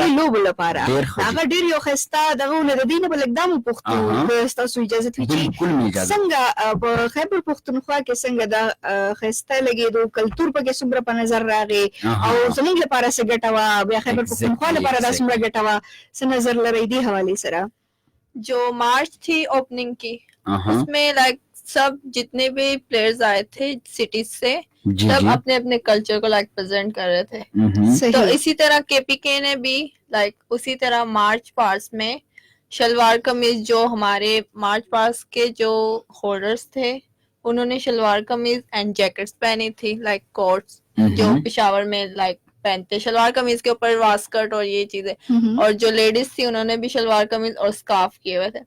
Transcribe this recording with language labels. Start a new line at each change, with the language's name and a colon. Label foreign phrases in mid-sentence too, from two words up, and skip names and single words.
Pashto: هغه ډېر یو ښایسته دغه و. د دې نه به لږ دا مو پوښتو که ستاسو اجازت وي چې څنګه په خیبر پښتونخوا کې څنګه دا ښایسته لګېدو، کلتور پکې څومره په نظر راغی او زموږ لپاره څه ګټه وه، بیا خیبر پښتونخوا لپاره دا څومره ګټه وه، څه نظر لرئ دې حوالې سره؟
Urdu: جو مارچ تھی اوپننگ کی اس میں لائک سب جتنے بھی پلیئرز آئے تھے سٹیز سے سب اپنے اپنے کلچر کو
English: like present
Urdu: کر رہے تھے. تو اسی طرح کے پی کے نے بھی لائک اسی طرح
English: march past
Urdu: میں شلوار قمیض جو ہمارے
English: march past
Urdu: کے جو ہولڈرز تھے انہوں نے شلوار قمیض
English: and jackets
Urdu: پہنی تھی
English: like coats
Urdu: جو پشاور میں لائک پہنتے شلوار قمیض کے اوپر واسکٹ اور یہ چیزیں، اور جو لیڈیز تھی انہوں نے بھی شلوار قمیض اور اسکارف کیے ہوئے تھے.